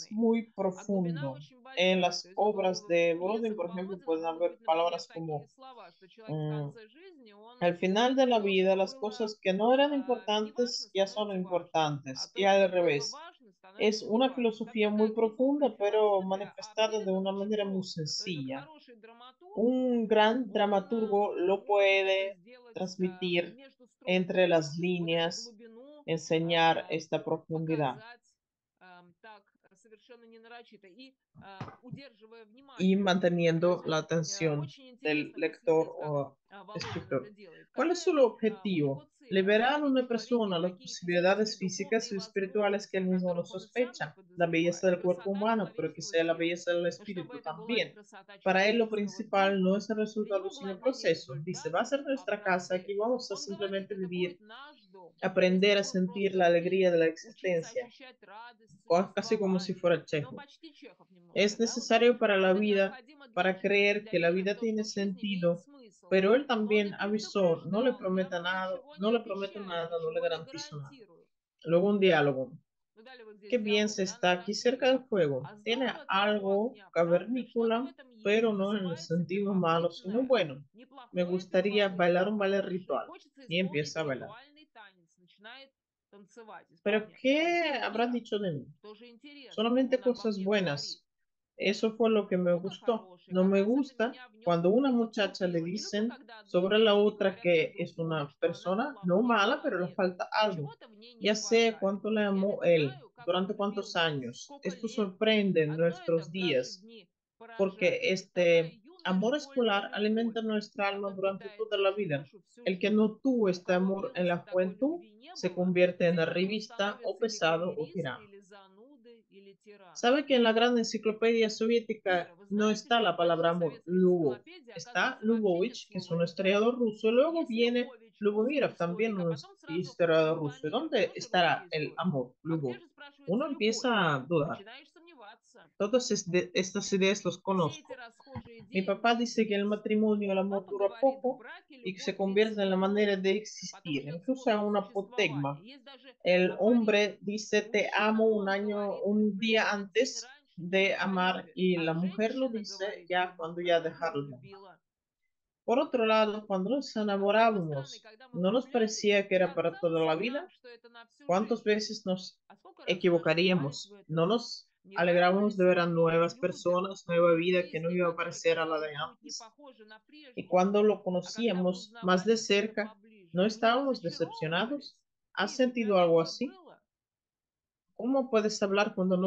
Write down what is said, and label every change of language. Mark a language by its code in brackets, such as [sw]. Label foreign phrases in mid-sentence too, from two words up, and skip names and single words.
[ru] речитативный, [es] muy [ru] а глубина [es] profundo. [ru] очень [es] En [ru] большая. То [es] las [ru] есть [es] obras [ru] в [es] de Borodin, [ru] пьесах [es] por ejemplo, [ru] Володина [es] pueden [ru] могут [es] haber [ru] быть, например, [es] palabras [ru] такие [es] como [ru] слова, что человек в mm, конце жизни, он [es] al final de la [ru] то, [es] vida [ru] что [es] las [ru] было [es] cosas que no eran [ru] неважно, [es] importantes ya son [ru] становится важным, а [es] importantes y [ru] то, что [es] al [ru] было [es] revés. [ru] важно, [es] Es [ru] становится [es] una [ru] неважным. [es] filosofía muy [ru] Такая глубокая [es] profunda, pero [ru] философия, а [es] manifestada de [ru] передана [es] una [ru] очень [es] manera muy [ru] просто. То есть вот [es] sencilla. [ru] хороший драматург, [es] Un gran [ru] он [es] dramaturgo lo [ru] может это [es] puede [ru] сделать [es] transmitir [ru] между строк. [es] entre las [ru] Вот эту [es] líneas, [ru] глубину [es] enseñar esta profundidad. [ru] показать так совершенно не нарочито и удерживая [es] Y [ru] внимание. То [es] manteniendo [ru] есть [es] la [ru] вот [es] atención [ru] очень [es] del [ru] интересно [es] lector [ru] последить, как [es] o [ru] Володин это [es] escritor. [ru] делает. [es] ¿Cuál es [ru] Какая [es] su [ru] у него [es] objetivo? [ru] цель? [es] Liberar a [ru] Осветить [es] una [ru] в человеке [es] persona las [ru] такие физические, [es] posibilidades físicas [ru] духовные [es] y espirituales que [ru] возможности, [es] él [ru] о [es] mismo no [ru] которых он и сам не [es] sospecha, la belleza [ru] подозревает. [es] del cuerpo [ru] Красота [es] humano, pero [ru] человеческого [es] quizá la [ru] тела. [es] belleza del [ru] Но чтобы [es] espíritu [ru] это была [es] también. [ru] красота [es] Para él lo [ru] человеческого [es] principal no [ru] духа, [es] es el [ru] для [es] resultado, [ru] него [es] sino el [ru] главное не [es] proceso. Dice, va a [ru] результат, [es] ser [ru] а [es] nuestra casa, aquí [ru] процесс. [es] vamos a [ru] Он говорит, [es] simplemente [ru] это [es] vivir, [ru] будет наш дом. Если [es] aprender a [ru] будем [es] sentir [ru] просто [es] la alegría [ru] жить, [es] de la [ru] учиться [es] existencia, [ru] ощущать радость [es] casi como si [ru] существования. [es] fuera [ru] Ну, [es] Chekhov. [ru] почти Чехов немножко, [es] Es [ru] да, вот. [es] necesario para la [ru] Это [es] vida, [ru] необходимо для [es] para [ru] жизни, [es] creer [ru] для [es] que la [ru] веры в [es] vida [ru] то, [es] tiene [ru] что жизнь имеет [es] sentido, [ru] смысл. [es] pero él [ru] Но он [es] también [ru] и [es] avisó, no le [ru] предупреждал, я [es] prometa [ru] вам [es] nada, [ru] ничего не [es] no le prometo [ru] обещаю, [es] nada, no le [ru] ничего не [es] garantizo nada. [ru] гарантирую. [es] Luego un diálogo. [ru] Ну, далее вот здесь [es] Qué bien [ru] диалог, [es] se [ru] да, [es] está [ru] на [es] aquí cerca del [ru] такси. [es] fuego. [ru] А [es] Tiene [ru] здорово того [es] algo [ru] огня, правда? Что-то в [es] cavernícola, [ru] этом есть, [es] pero no en el [ru] просыпается [es] sentido malo, sino [ru] первобытное, [es] bueno. Me [ru] неплохое [es] gustaría bailar [ru] первобытное, [es] un ballet [ru] хорошее. [es] ritual. [ru] Хочется [es] Y [ru] исполнить [es] empieza a bailar. [ru] ритуальный танец. Начинает танцевать, [es] Pero [ru] исполнять. [es] ¿qué habrá [ru] Здорово. [es] dicho de mí? [ru] Тоже интересно. [es] Solamente [ru] Он обо [es] cosas [ru] мне говорит. [es] buenas. Eso fue lo que me [ru] Много [es] gustó. [ru] хороший. [es] No [ru] Как [es] me [ru] раз это [es] gusta [ru] меня в нем [es] cuando una [ru] и [es] muchacha le [ru] подкупило. Не люблю, [es] dicen [ru] когда одной [es] sobre la [ru] женщине [es] otra [ru] говорят про [es] que es [ru] другую, [es] una [ru] что она [es] persona no [ru] плохой [es] mala, pero le [ru] человек, [es] falta [ru] что [es] algo. [ru] чего-то в ней не [es] Ya sé [ru] хватает. [es] cuánto le [ru] Я [es] amó [ru] ведь [es] él, [ru] знаю, как он [es] durante [ru] любил [es] cuántos [ru] нас, [es] años. [ru] сколько [es] Esto [ru] лет. [es] sorprende en [ru] Одно это [es] nuestros [ru] в наши [es] días, [ru] дни [es] porque [ru] поражает. То есть такая [es] este [ru] юная [es] amor [ru] школьная [es] escolar [ru] любовь. [es] alimenta nuestra [ru] Как [es] alma [ru] он [es] durante [ru] питает [es] toda la [ru] нашу [es] vida. [ru] душу всю [es] El que [ru] жизнь. [es] no tuvo [ru] У [es] este [ru] кого в [es] amor en [ru] юности [es] la [ru] такой [es] juventud [ru] любви не [es] se [ru] было, [es] convierte [ru] с [es] en [ru] тех пор он [es] arribista o [ru] становится или [es] pesado o [ru] карьерист, [es] tirano. [ru] или зануда, или тиран. [es] ¿Sabe que en la gran enciclopedia [ru] И [es] soviética [ru] вы [es] no [ru] знаете, [es] está [ru] что [es] la [ru] в большой [es] palabra amor? [ru] советской Любовь. энциклопедии, [es] Está [ru] оказывается, вообще нет [es] Lubovich, que es [ru] слова [es] un [ru] «любовь». [es] historiador ruso. Luego [ru] Есть [es] viene [ru] Любович, русский [es] Lubomirov, también [ru] историк, а [es] un [ru] потом сразу [es] historiador ruso. [ru] Любомиров, [es] ¿Dónde [ru] тоже [es] estará [ru] русский [es] el [ru] историк. [es] amor, [ru] А где [es] Lubov? [ru] же, спрашивается, [es] Uno [ru] любовь? [es] empieza a dudar. [ru] Начинаешь сомневаться. [es] Todas estas ideas los [ru] Все эти [es] conozco. [ru] расхожие [es] Mi [ru] идеи [es] papá [ru] могут [es] dice que el [ru] сбиться. [es] matrimonio, el amor [ru] Папа [es] dura [ru] говорит, в [es] poco [ru] браке [es] y que se [ru] любовь [es] convierte [ru] длится [es] en la manera [ru] недолго. [es] de [ru] Потом [es] existir, [ru] идет [es] incluso en [ru] способ [es] una [ru] существования. [es] apotegma. [ru] Есть даже [es] El [ru] афоризм. [es] hombre dice te [ru] Мужчина, [es] amo un [ru] он [es] año, [ru] говорит [es] un día [ru] примерно день [es] antes [ru] раньше, чем [es] de [ru] вы [es] amar [ru] полюбит. [es] y [ru] А [es] la mujer lo [ru] женщина [es] dice [ru] говорит, [es] ya [ru] вот [es] cuando ya [ru] правильно [es] dejarlo de amar. [ru] любила. [es] Por otro lado, cuando nos [ru] А с другой стороны, [es] enamorábamos, [ru] когда мы [es] ¿no nos [ru] влюблялись, [es] parecía que era para toda [ru] казалось [es] la [ru] ли нам, [es] vida? [ru] что это на всю [es] ¿Cuántas [ru] жизнь? [es] veces nos [ru] А skолько раз мы ошибались в [es] equivocaríamos? ¿No [ru] этом? [es] nos [ru] Не [es] alegrábamos [ru] радовались [es] de ver a [ru] новым [es] nuevas [ru] людям, [es] personas, nueva [ru] новой [es] vida que no [ru] жизни, [es] iba a [ru] которая, [es] parecer a la [ru] казалось, [es] de [ru] будет не [es] antes? [ru] похожа на [es] Y [ru] прежнюю? [es] cuando lo [ru] А когда мы [es] conocíamos más [ru] узнавали [es] de [ru] что-то [es] cerca, [ru] поближе, [es] ¿no [ru] мы не [es] estábamos decepcionados? [ru] разочаровывались. [es] ¿Has [ru] Видите, [es] sentido [ru] прям [es] algo [ru] такое [es] así? [ru] было. [es] ¿Cómo puedes hablar cuando no